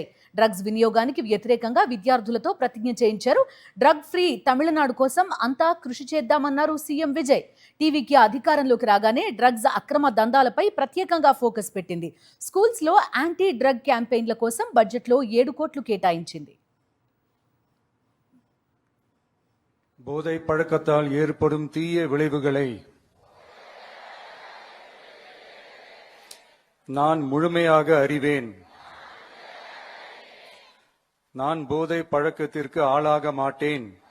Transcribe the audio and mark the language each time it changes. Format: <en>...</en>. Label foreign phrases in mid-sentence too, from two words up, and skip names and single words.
<te>డ్రగ్స్ వినియోగానికి వ్యతిరేకంగా విద్యార్థులతో ప్రతిజ్ఞ చేయించారు.</te> <en>drug free</en> <te>తమిళనాడు కోసం అంతా కృషి చేద్దామన్నారు సీఎం విజయ్. టీవీకి అధికారంలోకి రాగానే డ్రగ్స్ అక్రమ దందాలపై ప్రత్యేకంగా ఫోకస్ పెట్టింది. స్కూల్స్ లో</te> <en>anti drug campaigns</en> <te>కోసం బడ్జెట్లో 7 కోట్లు కేటాయించింది.</te> <ta>போதை பழக்கத்தால் ஏற்படும் தீய விளைவுகளை நான் முழுமையாக அறிவேன். நான் போதை பழக்கத்திற்கு ஆளாக மாட்டேன்.</ta>